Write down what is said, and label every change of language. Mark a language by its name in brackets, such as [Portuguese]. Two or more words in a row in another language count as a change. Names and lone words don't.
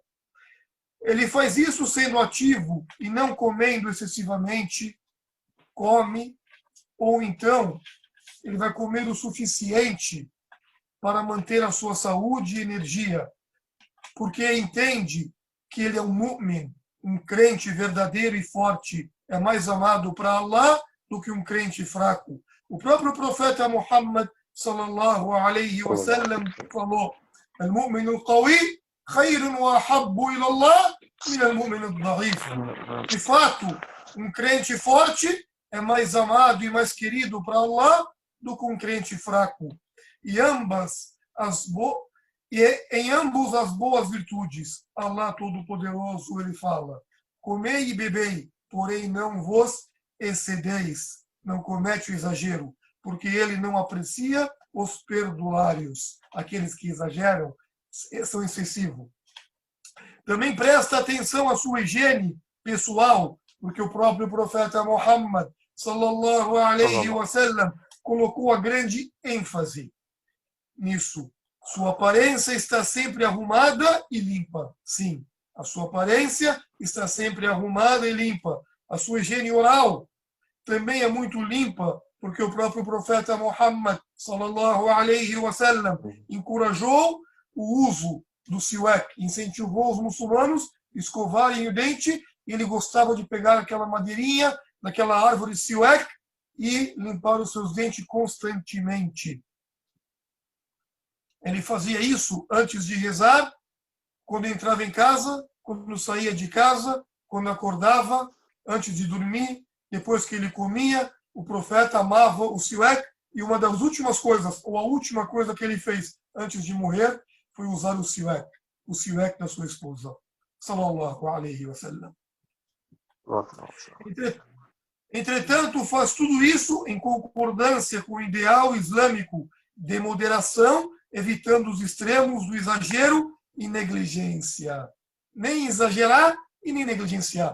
[Portuguese] Ele faz isso sendo ativo e não comendo excessivamente, come, ou então ele vai comer o suficiente para manter a sua saúde e energia, porque entende que ele é um mu'min, um crente verdadeiro e forte, é mais amado para Allah do que um crente fraco. O próprio profeta Muhammad [Arabic] صلى الله عليه وسلم [Portuguese] falou: [Arabic] "المؤمن القوي خير وأحب إلى الله من المؤمن الضعيف." [Portuguese] De fato, um crente forte é mais amado e mais querido para Allah do que um crente fraco. E em ambos as boas virtudes, Allah Todo-Poderoso, ele fala: comei e bebei, porém não vos excedeis, não comete o exagero, porque ele não aprecia os perdulários. Aqueles que exageram são excessivos. Também presta atenção à sua higiene pessoal, porque o próprio profeta Muhammad [Arabic] صلى الله عليه وسلم [Portuguese] colocou a grande ênfase nisso. Sua aparência está sempre arrumada e limpa. Sim, a sua aparência está sempre arrumada e limpa. A sua higiene oral também é muito limpa, porque o próprio profeta Muhammad, [Arabic] صلى الله عليه وسلم, [Portuguese] encorajou o uso do siwak, incentivou os muçulmanos a escovarem o dente, e ele gostava de pegar aquela madeirinha daquela árvore siwak e limpar os seus dentes constantemente. Ele fazia isso antes de rezar, quando entrava em casa, quando saía de casa, quando acordava, antes de dormir, depois que ele comia. O profeta amava o siwak, e uma das últimas coisas, ou a última coisa que ele fez antes de morrer, foi usar o siwak da sua esposa, [Arabic] صلى الله عليه وسلم. [Portuguese] Entretanto, faz tudo isso em concordância com o ideal islâmico de moderação, evitando os extremos do exagero e negligência. Nem exagerar e nem negligenciar.